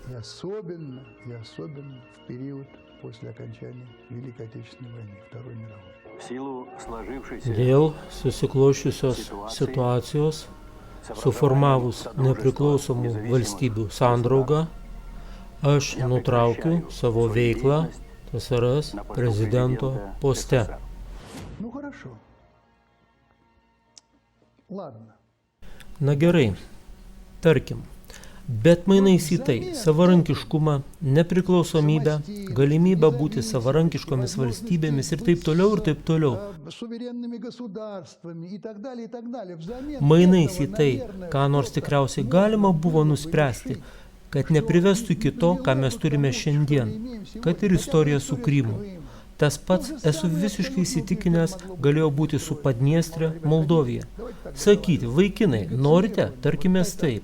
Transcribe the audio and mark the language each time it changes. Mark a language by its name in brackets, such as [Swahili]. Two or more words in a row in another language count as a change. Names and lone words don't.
[Lithuanian] Dėl susiklošiusios situacijos, suformavus nepriklausomų valstybių sandraugą, aš nutraukiu savo veiklą TSRS prezidento poste. [Russian] Ну хорошо. Ладно. [Lithuanian] Na gerai, tarkim, bet mainais į tai savarankiškumą, nepriklausomybę, galimybę būti savarankiškomis valstybėmis ir taip toliau ir taip toliau. [Russian] Суверенными государствами и так далее, и так далее. Взамен [Lithuanian] Mainais į [Russian] этого, [Lithuanian] tai, [Russian] наверное, [Lithuanian] ką nors tikriausiai galima buvo nuspręsti, kad neprivestų iki to, ką mes turime šiandien, kad ir istorija su Krymu. Tas pats, esu visiškai įsitikinęs, galėjo būti su Padniestrė, Moldovija. Sakyti, vaikinai, norite, tarkime taip.